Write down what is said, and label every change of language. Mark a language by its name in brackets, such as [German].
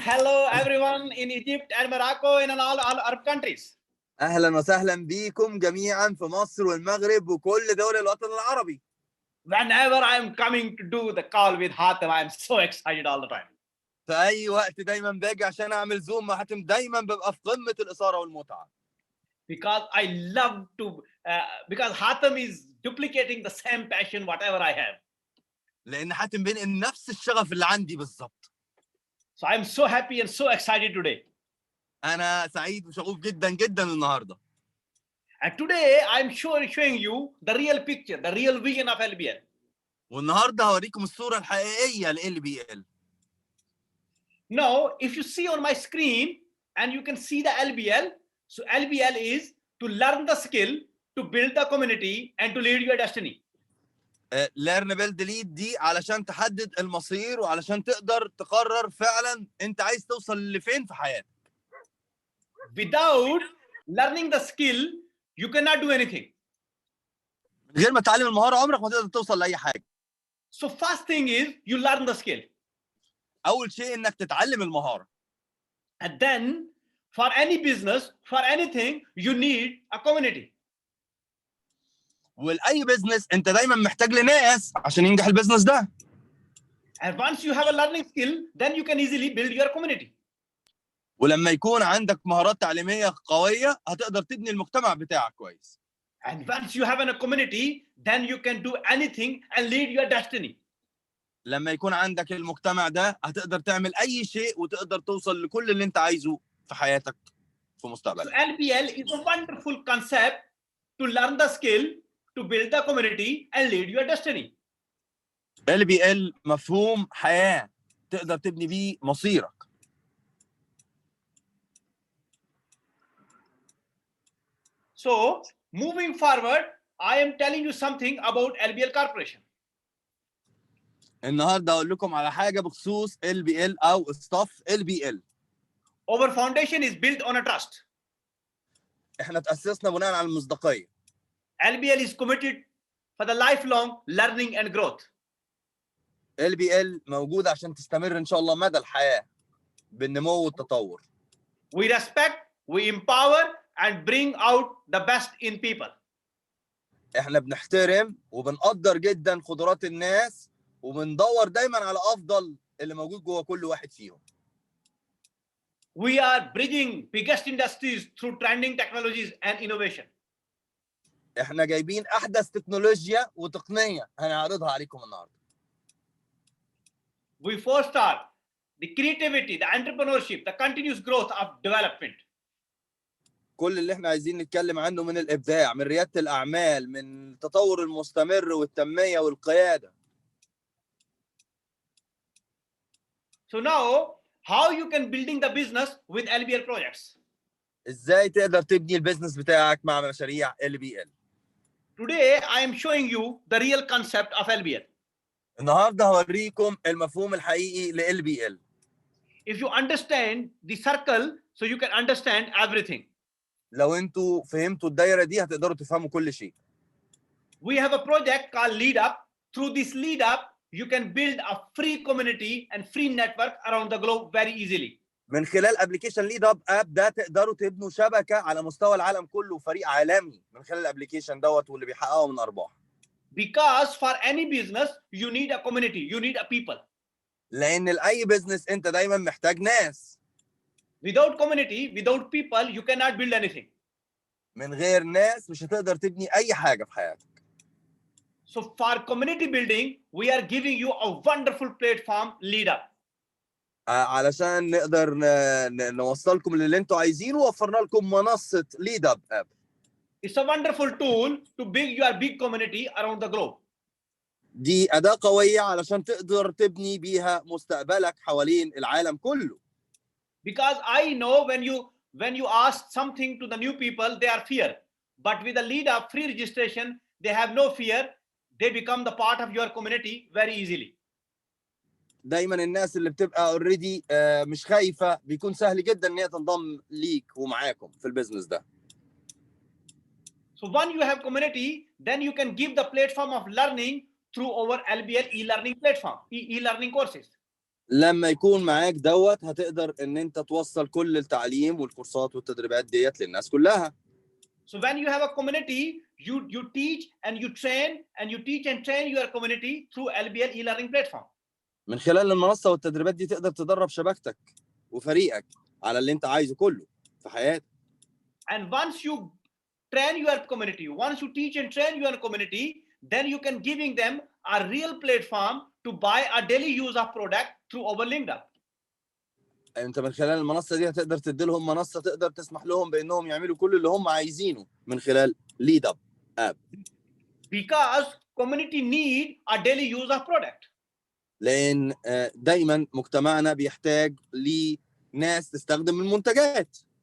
[English] Hello everyone in Egypt and Morocco and in all Arab countries. [Arabic] اهلا وسهلا بيكم جميعا في مصر والمغرب وكل دول الوطن العربي. [English] Whenever I am coming to do the call with Hatem, I am so excited all the time. [Arabic] في اي وقت دايما باجي عشان اعمل زوم مع حاتم دايما ببقى في قمة الإثارة والمتعة. [English] Because I love to, because Hatem is duplicating the same passion whatever I have. [Arabic] لأن حاتم بينقل نفس الشغف اللي عندي بالظبط. [English] So I am so happy and so excited today. [Arabic] أنا سعيد وشغوف جدا جدا النهارده. [English] And today I am showing you the real picture, the real vision of LBL. [Arabic] والنهارده هوريكم الصورة الحقيقية ل LBL. [English] Now, if you see on my screen and you can see the LBL, so LBL is to learn the skill, to build the community, and to lead your destiny. learn build lead [Arabic] دي علشان تحدد المصير وعلشان تقدر تقرر فعلا انت عايز توصل لفين في حياتك. [English] Without learning the skill, you cannot do anything. [Arabic] من غير ما تتعلم المهارة عمرك ما تقدر توصل لأي حاجة. [English] So first thing is you learn the skill. [Arabic] أول شيء إنك تتعلم المهارة. [English] And then for any business, for anything, you need a community. [Arabic] ولأي بزنس أنت دايما محتاج لناس عشان ينجح البزنس ده. [English] And once you have a learning skill, then you can easily build your community. [Arabic] ولما يكون عندك مهارات تعليمية قوية هتقدر تبني المجتمع بتاعك كويس. [English] And once you have a community, then you can do anything and lead your destiny. [Arabic] لما يكون عندك المجتمع ده هتقدر تعمل أي شيء وتقدر توصل لكل اللي أنت عايزه في حياتك في مستقبلك. [English] So LBL is a wonderful concept to learn the skill, to build the community and lead your destiny. [Arabic] LBL مفهوم حياة تقدر تبني بيه مصيرك. [English] So moving forward, I am telling you something about LBL Corporation. [Arabic] النهارده هقول لكم على حاجة بخصوص LBL أو staff LBL. [English] Our foundation is built on a trust. [Arabic] احنا تأسسنا بناء على المصداقية. [English] LBL is committed for the lifelong learning and growth. [Arabic] LBL موجود عشان تستمر إن شاء الله مدى الحياة بالنمو والتطور. [English] We respect, we empower and bring out the best in people. [Arabic] احنا بنحترم وبنقدر جدا قدرات الناس وبندور دايما على افضل اللي موجود جوه كل واحد فيهم. [English] We are bridging biggest industries through trending technologies and innovation. [Arabic] احنا جايبين احدث تكنولوجيا وتقنيه هنعرضها عليكم النهارده. [English] We foster the creativity, the entrepreneurship, the continuous growth of development. [Arabic] كل اللي احنا عايزين نتكلم عنه من الابداع، من رياده الاعمال، من التطور المستمر والتنميه والقياده. [English] So now, how you can building the business with LBL projects? [Arabic] ازاي تقدر تبني البيزنس بتاعك مع مشاريع LBL؟ [English] Today, I am showing you the real concept of LBL. [Arabic] النهارده هوريكم المفهوم الحقيقي ل LBL. [English] If you understand the circle, so you can understand everything. [Arabic] لو انتوا فهمتوا الدايره دي هتقدروا تفهموا كل شيء. [English] We have a project called Lead Up. Through this Lead Up, you can build a free community and free network around the globe very easily. [Arabic] من خلال ابلكيشن ليد اب ده تقدروا تبنوا شبكه على مستوى العالم كله وفريق عالمي من خلال الابلكيشن دوت واللي بيحققوا من ارباح. [English] Because for any business, you need a community, you need a people. [Arabic] لان لاي بزنس انت دايما محتاج ناس. [English] Without community, without people, you cannot build anything. [Arabic] من غير ناس مش هتقدر تبني اي حاجه في حياتك. [English] So for community building, we are giving you a wonderful platform, Lead Up. [Arabic] علشان نقدر نوصلكم للي انتوا عايزينه وفرنا لكم منصه ليد اب. [English] It's a wonderful tool to build your big community around the globe. [Arabic] دي اداه قويه علشان تقدر تبني بيها مستقبلك حوالين العالم كله. [English] Because I know when you ask something to the new people, they are fear. But with the Lead Up free registration, they have no fear. They become the part of your community very easily. [Arabic] دايما الناس اللي بتبقى اوريدي مش خايفه بيكون سهل جدا ان هي تنضم ليك ومعاكم في البيزنس ده. [English] So when you have community, then you can give the platform of learning through our LBL e-learning platform, e-learning courses. [Arabic] لما يكون معاك دوت هتقدر ان انت توصل كل التعليم والكورسات والتدريبات ديت للناس كلها. [English] So when you have a community, you teach and you train and you teach and train your community through LBL e-learning platform. [Arabic] من خلال المنصة والتدريبات دي تقدر تدرب شبكتك وفريقك على اللي انت عايزه كله في حياتك. [English] And once you train your community, once you teach and train your community, then you can giving them a real platform to buy a daily use of product through our LinkedIn. [Arabic] انت من خلال المنصة دي هتقدر تدي لهم منصة تقدر تسمح لهم بانهم يعملوا كل اللي هم عايزينه من خلال ليد اب اب. [English] Because community need a daily use of product. [Arabic] لان دايما مجتمعنا بيحتاج لناس تستخدم المنتجات.